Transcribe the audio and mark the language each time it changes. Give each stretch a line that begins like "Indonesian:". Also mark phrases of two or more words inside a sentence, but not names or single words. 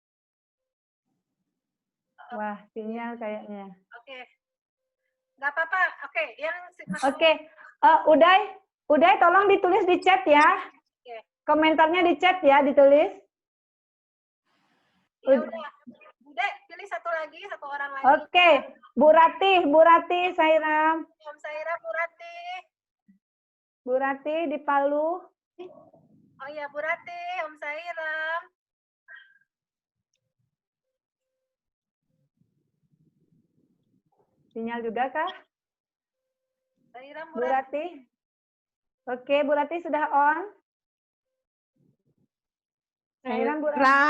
Indonesian: Wah, sinyal kayaknya. Oke. Nggak apa-apa. Oke, yang Oke, Uday, tolong ditulis di chat ya. Oke. Komentarnya di chat ya, ditulis. Ya udah. Bude, pilih satu orang lagi. Oke, Bu Rati, Sairam. Om Saira, Bu Rati. Bu Rati di Palu. Oh iya, Bu Rati, Om Saira. Sinyal juga kah? Saira, Bu Rati. Oke, Bu Rati sudah on. Sairam, Bu Rati.